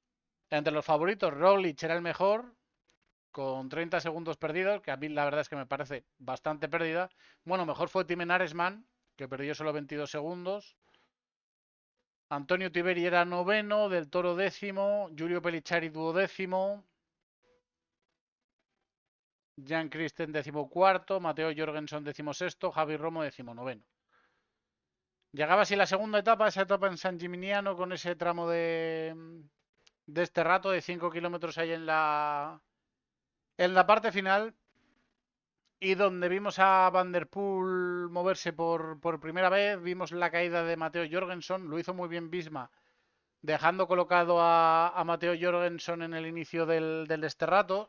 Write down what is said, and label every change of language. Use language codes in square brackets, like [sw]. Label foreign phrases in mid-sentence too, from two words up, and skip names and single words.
[es] Entre los favoritos, Roglic era el mejor, con 30 segundos perdidos, que a mí la verdad es que me parece bastante pérdida. Bueno, mejor fue Timen Aresman, que perdió solo 22 segundos. Antonio Tiberi era noveno, Del Toro décimo, Giulio Pellicciari duodécimo, Jan Christen decimocuarto, Mateo Jorgensen decimosexto, Javi Romo decimonoveno. Llegaba así la segunda etapa, esa etapa en San Gimignano con ese tramo de este rato de 5 kilómetros ahí en la parte final y donde vimos a Van der Poel moverse por primera vez, vimos la caída de Mateo Jorgensen, lo hizo muy bien Visma, dejando colocado a Mateo Jorgensen en el inicio del este rato.